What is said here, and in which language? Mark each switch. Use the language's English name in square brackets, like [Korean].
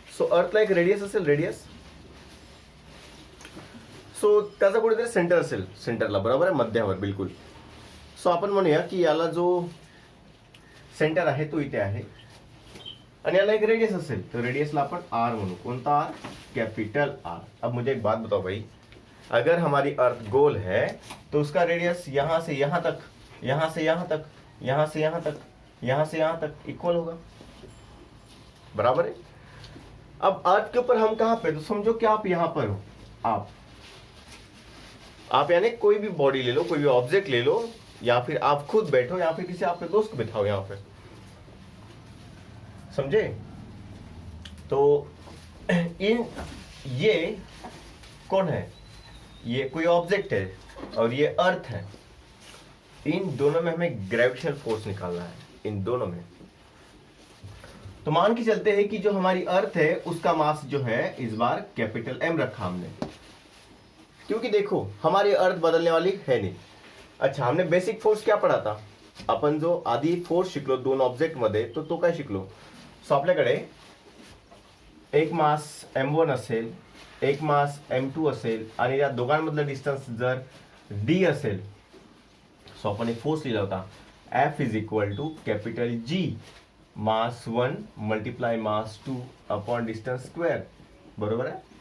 [Marathi] So अर्थला एक radius असेल, radius. So त्याचा कुठेतरी सेंटर असेल, सेंटरला, बरोबर आहे, मध्यावर बिलकुल. सो आपण म्हणूया की याला जो सेंटर आहे तो इथे आहे आणि याला एक रेडियस असेल, तो रेडियसला आपण आर म्हणू. कोणता आर? Capital R. [Hindi] अब मुझे एक बात बताओ भाई, अगर हमारी अर्थ गोल है तो उसका रेडियस यहां से यहां तक, यहां से यहां तक, यहां से यहां तक, यहां से यहां तक इक्वल होगा, बराबर है. अब अर्थ के ऊपर हम कहां पे? तो समझो कि आप यहां पर हो. आप यानी कोई भी बॉडी ले लो, कोई भी ऑब्जेक्ट ले लो, या फिर आप खुद बैठो, या फिर किसी आपके दोस्त को बिठाओ यहां पे, समझे. तो इन ये कौन है? ये कोई ऑब्जेक्ट है और ये अर्थ है. इन दोनों में हमें ग्रेविटेशनल फोर्स निकालना है, इन दोनों में. तो मान के चलते हैं कि जो हमारी अर्थ है उसका मास जो है इस बार कैपिटल एम रखा हमने, क्योंकि देखो हमारी अर्थ बदलने वाली है नहीं. अच्छा, हमने बेसिक फोर्स क्या पढ़ा था? [Marathi] आपण जो आधी फोर्स शिकलो दोन ऑब्जेक्ट मध्ये, तो काय शिकलो? सो आपल्याकडे एक मास m1 असेल, एक मास m2 असेल आणि या दोघांमधलं डिस्टन्स जर d असेल, सो आपण एक फोर्स लिहिला होता, F is equal to capital G mass 1 multiply mass 2 upon distance square, बरोबर आहे.